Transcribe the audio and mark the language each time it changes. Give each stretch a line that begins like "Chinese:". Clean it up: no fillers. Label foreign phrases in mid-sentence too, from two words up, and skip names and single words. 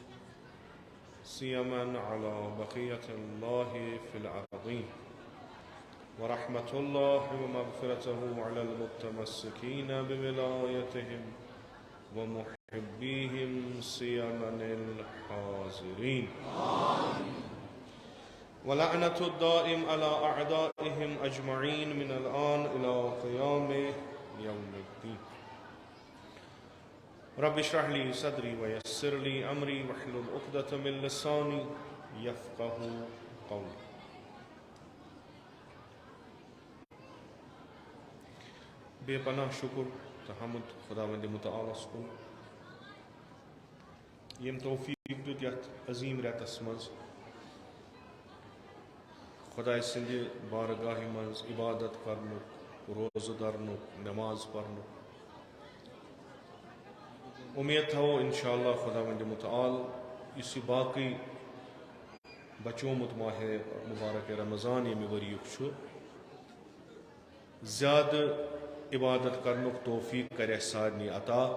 Arabic: سيما على بقية الله في الأرضين، ورحمة الله ومغفرته على المتمسكين بولايتهم ومحبيهم سيما الحاضرين، ولعنة الدائم على أعدائهم أجمعين من الآن إلى قيام يوم الدين. رب اشرح لي صدري ويسر لي أمري واحلل عقدة من لساني يفقه قولي.
Kashmiri: बेपनाह शुक्र तहमुद खुदावंद मुतआला कुन यम तौफीक दुत यथ अजीम रेतस मज खुदा सिंद बारगाह मज इबादत करनुक, रोज़ दरनुक, नमाज पढ़नुक उम्मीद थो इंशाअल्लाह खुदावंद मुतआल इस बाकी बचोमुत माह मुबारक रमज़ान यम वरियुक ज़्यादा इबादत करनुक तौफीक करे सारनी अता।